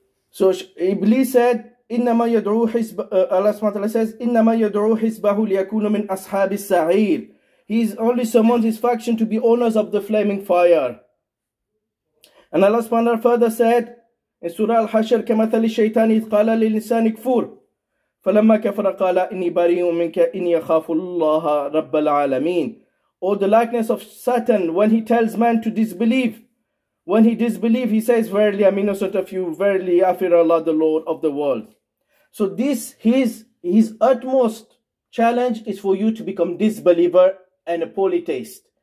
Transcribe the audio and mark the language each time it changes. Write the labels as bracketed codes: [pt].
[en] So Iblis said, [ar] إِنَّمَا يَدْعُو حِزْبَ [en] Allah subhanahu wa ta'ala says, [ar] إِنَّمَا يَدْعُو حِزْبَهُ لِيَكُونُ مِنْ أَصْحَابِ السَّعِيرِ. [en] He is only summons his faction to be owners of the flaming fire. And Allah subhanahu wa ta'ala further said in Surah Al-Hashr, [ar] كَمَثَلِ الشَّيْطَانِ إِذْ قَالَ لِلْإِنسَانِ كْفُرْ فَلَمَّا كَفَرَ قَالَ إِنِّي بَرِيءٌ مِنْكَ إِنِّي أَخَافُ اللَّهَ رَبَّ الْعَالَمِينَ. [en] Or the likeness of Satan when he tells man to disbelieve. When he disbelieves, he says, verily I am innocent of you, verily I fear Allah, the Lord of the world. So this, his utmost challenge is for you to become disbeliever and a polytheist.